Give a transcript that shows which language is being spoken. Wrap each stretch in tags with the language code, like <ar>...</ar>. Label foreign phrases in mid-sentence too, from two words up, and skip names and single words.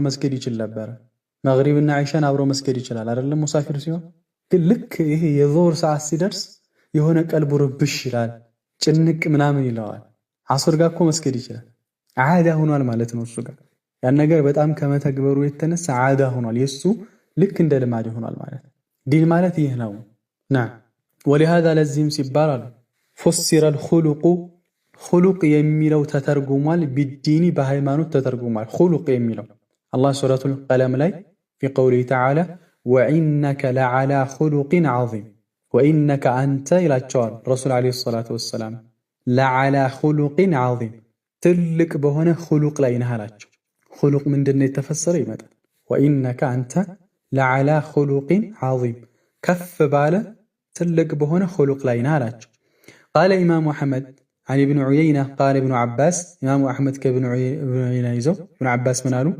<am>መስገድ ይችል ነበር። መግሪብና ዒሻን አብሮ መስገድ ይችላል አይደለም ሙሳፊር ሲሆን። ግን ልክ ይሄ የዙህር ሰዓት ሲደርስ የሆነ ቀልቡ ርብሽ ይላል፣ ጭንቅ ምናምን ይለዋል። ዓስር ጋር እኮ መስገድ ይችላል። ዓዳ ሆኗል ማለት ነው እሱ ጋር ያን ነገር በጣም ከመተግበሩ የተነሳ ዓዳ ሆኗል፣ የሱ ልክ እንደ ልማድ ሆኗል ማለት ነው። ዲን ማለት ይህ ነው።</am> <ar>نعم ولهذا</ar> <am>ለዚህም ሲባል አሉ</am> <ar>فسر الخلق خلق</ar> <am>የሚለው ተተርጉሟል ቢዲኒ በሃይማኖት ተተርጉሟል። خلق የሚለው አላህ ሱረቱል ቀለም ላይ</am> <ar>في قوله تعالى وإنك لعلى خلق عظيم وإنك أنت</ar> <am>ይላቸዋል</am> <ar>رسول عليه الصلاة والسلام لعلى خلق عظيم</ar> <am>ትልቅ በሆነ ኹሉቅ ላይ ነህ አላቸው። ኹሉቅ ምንድነው የተፈሰረ ይመጣል። ወኢነከ አንተ</am> <ar>لعلى خلق عظيم</ar> <am>ከፍ ባለ ትልቅ በሆነ ኹሉቅ ላይ ነህ አላቸው።</am> <ar>قال الإمام أحمد عن ابن عيينة قال ابن عباس</ar> <am>ኢማሙ አሕመድ ከኢብኑ ዑየይና ይዘው ኢብኑ ዓባስ ምን አሉ?</am>